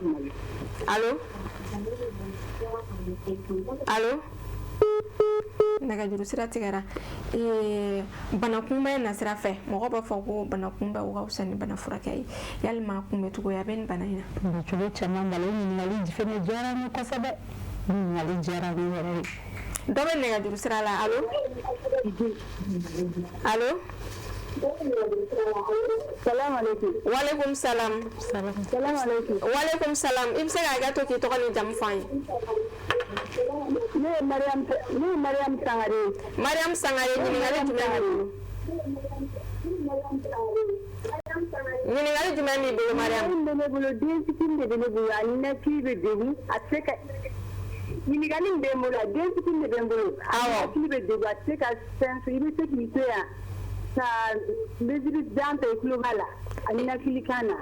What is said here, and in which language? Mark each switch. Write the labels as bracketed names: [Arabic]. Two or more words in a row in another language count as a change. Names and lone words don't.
[Bambara] allo allo nɛgɛjuru sira tigɛra bana kunbɛn na sira fɛ mɔgɔ b'a fɔ ko bana kunbɛn o ka fisa ni bana furakɛ ye yalima kunbɛn cogoya bɛ nin bana in na cogo caman bala ɲininkali fɛnɛ diyara n ye kosɛbɛ ɲininkali diyara n ye yɛrɛ de dɔ bɛ nɛgɛjuru sira la allo allo [Arabic] سلام عليكم. وعليكم السلام. سلام عليكم. وعليكم السلام. [Bambara] I bɛ se k'a to k'i tɔgɔ ni jamu fɔ an ye. Ne ye Mariam Sangare. Mariam Sangare ɲininkali jumɛn b'i bolo? Ɲininkali jumɛn b'i bolo Mariam? Ne bolo den fitinin de bɛ ne bolo a ninakili bɛ degun a tɛ se ka ɲininkali min bɛ n bolo a den fitinin de bɛ n bolo a ninakili bɛ degun a tɛ se ka fɛn fɔ i bɛ se k'i to yan ka mesure jan ta i tulo b'a la a ninakili kan na.